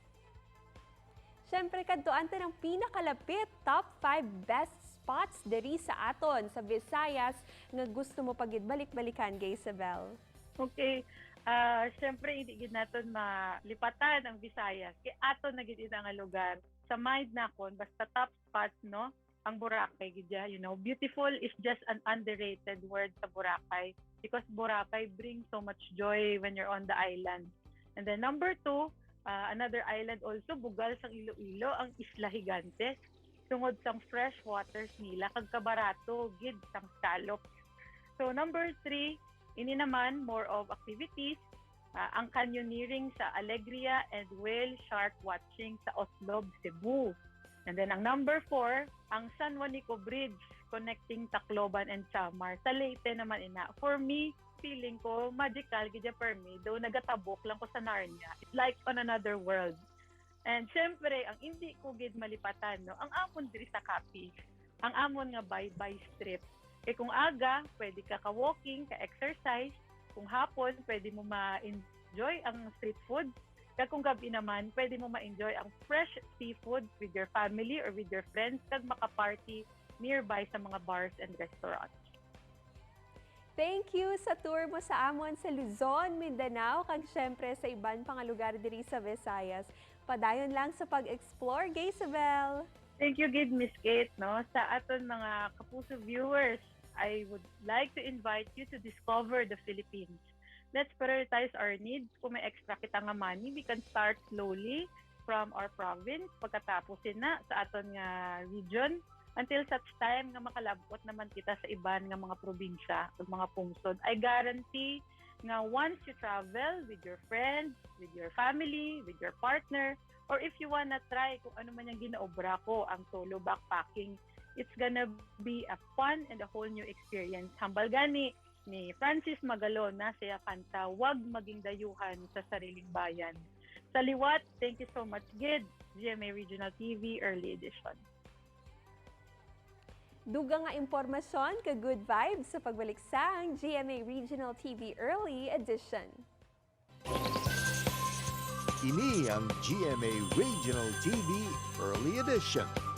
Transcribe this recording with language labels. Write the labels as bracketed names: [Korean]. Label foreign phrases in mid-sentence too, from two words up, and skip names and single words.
[Hiligaynon] Siyempre, kadtuan ta ng pinakalapit, [English] top 5 best spots [Hiligaynon] diri sa aton sa Visayas nga gusto mo pagid balik-balikan kay Isabel. Okay. Siyempre, hindi gid naton malipatan ang Visayas. Kaya aton na gid ita nga lugar. Sa mind na kon basta top spots, no? Ang Boracay gid ya, [English] you know. Beautiful is just an underrated word sa Boracay because Boracay brings so much joy when you're on the island. And then number 2, another island also, [Hiligaynon] bugal sang Iloilo, ang Isla Gigantes. Tungod sang fresh waters nila, kag kabarato, gid sang scallops. [English] So number 3, [Hiligaynon] ini naman, [English] more of activities, ang canyoneering sa Alegria and whale shark watching sa Oslob, Cebu. And then ang number 4, ang San Juanico Bridge connecting Tacloban and Samar. [Hiligaynon] Sa Leyte naman ina. [English] For me, [Hiligaynon] feeling ko magical gid [English] per me, though [Hiligaynon] nagatabok lang ko sa Narnia. [English] It's like on another world. [Hiligaynon] And syempre, ang hindi ko gid malipatan, no, ang amon diri sa Capiz, ang amon nga bye-bye strip. Kung aga, pwede ka ka-walking, ka-exercise. Kung hapon, pwede mo ma-enjoy ang street food. Kung gabi naman, pwede mo ma-enjoy ang [English] fresh seafood with your family or with your friends [Hiligaynon] kag maka-party [English] nearby [Hiligaynon] sa mga [English] bars and restaurants. Thank you [Hiligaynon] sa tour mo sa amon sa Luzon, Mindanao, kag syempre sa iban pang lugar diri sa Visayas. Padayon lang sa pag-explore, kay Isabel. [English] Thank you, gid Miss Kate, no? [Hiligaynon] Sa aton mga kapuso viewers, [English] I would like to invite you to discover the Philippines. Let's prioritize our needs. [Hiligaynon] Kung may extra kita nga [English] money, we can start slowly from our province. [Hiligaynon] Pagkatapos na sa aton nga region, [English] until such time [Hiligaynon] nga makalabot naman kita sa iban nga mga probinsya o mga pungsod. [English] I guarantee nga once you travel with your friends, with your family, with your partner, or if you wanna try [Hiligaynon] kung ano man yung ginaobra ko, ang [English] solo backpacking, it's gonna be a fun and a whole new experience. [Hiligaynon] Hambal gani ni Francis Magalon na siya kanta, [Filipino] "Wag maging dayuhan sa sariling bayan." [English] Sa liwat, thank you so much, Gid, GMA Regional TV Early Edition. [Hiligaynon] Dugang nga impormasyon ka good vibes sa pagbalik sang GMA Regional TV Early Edition. Ini ang GMA Regional TV Early Edition.